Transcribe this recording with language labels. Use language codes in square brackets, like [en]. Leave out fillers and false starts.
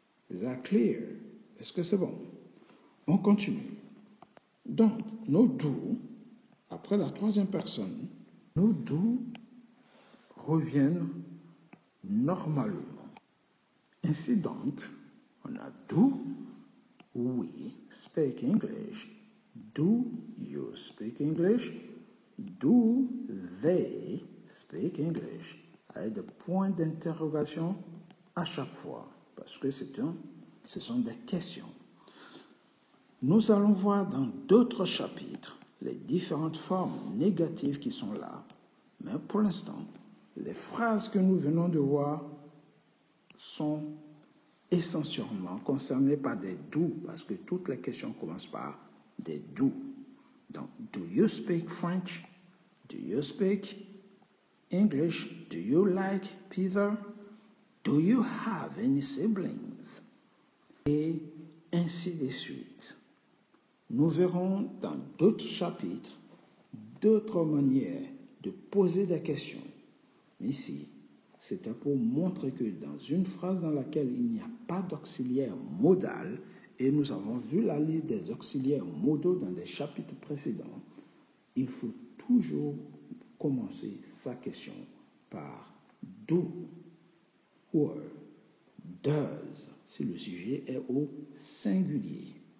[en] Is that clear? [fr] Est-ce que c'est bon? On continue. Donc, nos do, après la troisième personne, nos do reviennent normalement. Ainsi donc, on a [en] do we speak English? Do you speak English? Do they speak English? [fr] Avec des points d'interrogation à chaque fois, parce que ce sont des questions. Nous allons voir dans d'autres chapitres les différentes formes négatives qui sont là. Mais pour l'instant, les phrases que nous venons de voir sont essentiellement concernées par des do, parce que toutes les questions commencent par des do. [en] Donc, do you speak French? Do you speak English? Do you like Peter? Do you have any siblings? [fr] Et ainsi de suite. Nous verrons dans d'autres chapitres d'autres manières de poser des questions. Mais ici, c'était pour montrer que dans une phrase dans laquelle il n'y a pas d'auxiliaire modal, et nous avons vu la liste des auxiliaires modaux dans des chapitres précédents, il faut toujours commencer sa question par do or does si le sujet est au singulier.